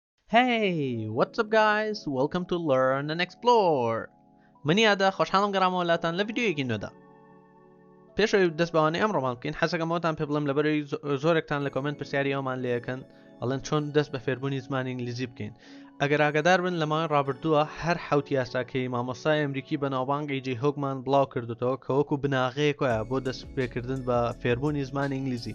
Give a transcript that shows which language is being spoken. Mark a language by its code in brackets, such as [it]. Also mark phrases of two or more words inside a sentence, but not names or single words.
[en] Hey, what's up guys? Welcome to Learn and Explore. [ckb] منی ئادا خۆشحاڵم گەڕامەوەلاتان لە ڤیدیۆیەکی نوێدا. پێشەوەی دەست بەوانەی ئەمڕۆمان بکەین حەزەکەمەوەتان پێ بڵێم لەبەرەوەی زۆرێکتان لە کۆمنت پرسیاری ئەومان لێەکەن ئەڵێن چۆن دەست بە فێربوونی زمانی ئینگلیزی بکەین. ئەگەر ئاگادار بن لە ماوەی ڕابردووە هەر حەوت یاساکەی مامۆستای ئەمریکی بەناوبانگی جێی هۆگمان بڵاو کردوتەوە کە وەکو بناغەیەکۆیە بۆ دەست پێکردن بە فێربوونی زمانی ئینگلیزی.